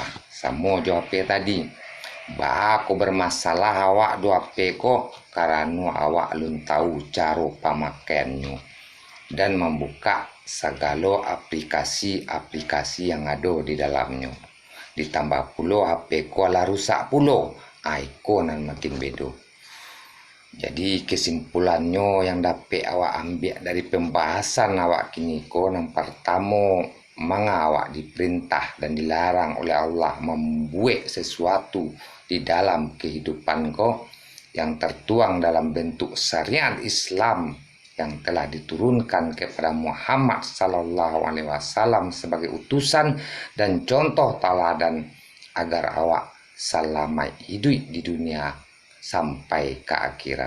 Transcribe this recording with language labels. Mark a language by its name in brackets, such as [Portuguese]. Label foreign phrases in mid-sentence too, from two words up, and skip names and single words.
[Indonesian] Sama jawabnya tadi. Bah aku bermasalah awak dua peko karena awak belum tahu cara pemakaiannya dan membuka segala aplikasi-aplikasi yang ada di dalamnya. [Minangkabau] Ditambah pulo HP ko lah rusak pulo, ikonan makin bedo. [Indonesian] Jadi kesimpulannya yang dapat awak ambil dari pembahasan awak kini ko, yang pertama, awak diperintah dan dilarang oleh Allah membuat sesuatu di dalam kehidupan ko yang tertuang dalam bentuk syariat Islam yang telah diturunkan kepada Muhammad [Arabic] صلى الله عليه وسلم [Indonesian] sebagai utusan dan contoh teladan agar awak selamat hidup di dunia sampai ke akhirat.